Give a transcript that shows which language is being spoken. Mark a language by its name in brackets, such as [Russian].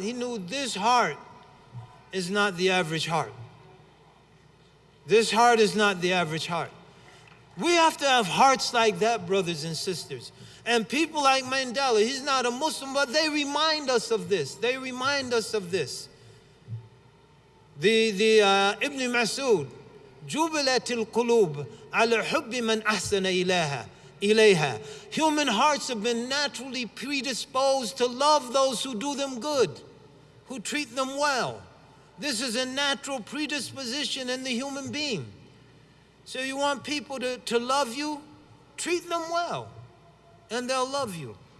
[English] He knew this heart is not the average heart. This heart is not the average heart. We have to have hearts like that, brothers and sisters. And people like Mandela, he's not a Muslim, but they remind us of this. They remind us of this. [Arabic] Ibn Mas'ud, جُبِلَتِ الْقُلُوبِ عَلَى حُبِّ مَنْ أَحْسَنَ إِلَيْهَا. [English] Human hearts have been naturally predisposed to love those who do them good, who treat them well. This is a natural predisposition in the human being. So you want people to love you? Treat them well, and they'll love you.